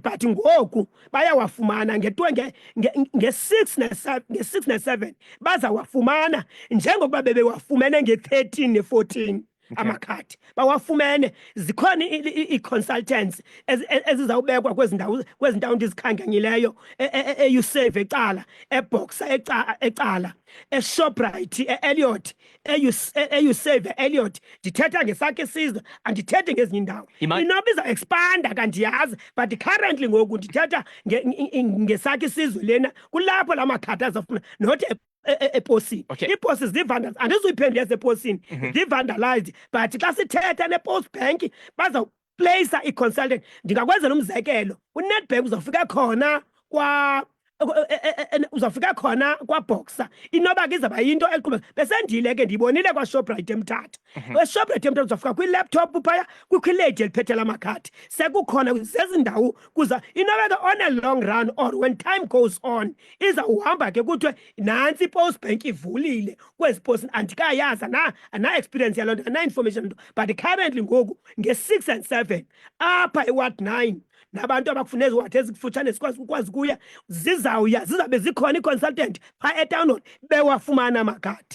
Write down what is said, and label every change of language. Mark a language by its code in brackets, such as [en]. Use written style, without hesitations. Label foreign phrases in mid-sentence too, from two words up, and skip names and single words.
[xh] But ngoku bayawafumana nge-6 ne-7 bazawafumana njengokuba bebewafumene nge-13 ne-14 amakhadi bawafumene. Zikhona ii-consultants ezizawubekwa kwezi ndawo ndizikhankanyileyo e-Usafe ecala, eBoxer ecala, eShoprite e-Elliot, e-Usafe e-Elliot. Ndithetha ngesakhe isizwe andithethi ngezinye iindawo. Inoba iza-expanda kandiyazi [en] but currently [xh] ngoku ndithetha ngesakhe isizwe lena kulapho la makhadi azawufuna not eposini. Iiposi zii-vandals andizuyiphendula eseposini zii-vandalized but xa sithetha ne-Postbank bazawupleyisa i-consultant. Ndingakwenzela umzekelo uNedbank uzawufika khona uzawufika khona kwaBoxer inoba ke izawuba yinto eqhubeka. Besendile ke ndiyibonile kwaShoprite eMthatha. EShoprite eMthatha uzawufika kwilaptop phaya kukho iledi eliphethe la makhadi sekukhona zezi ndawo kuza inoba ke [en] on a long run or when time goes on [xh] izawuhamba ke kuthiwe nantsi iPostbank ivulile kwezi posi. Andikayazi ana-experience yaloo nto ana-information [en] but currently [xh] ngoku nge-6 and 7 apha eWard 9 nabantu abakufuna eziwadi ezikufutshane sikwazi kuya zizawuya zizabe zikhona i-consultant phaa etown hall bewafumana amakhadi.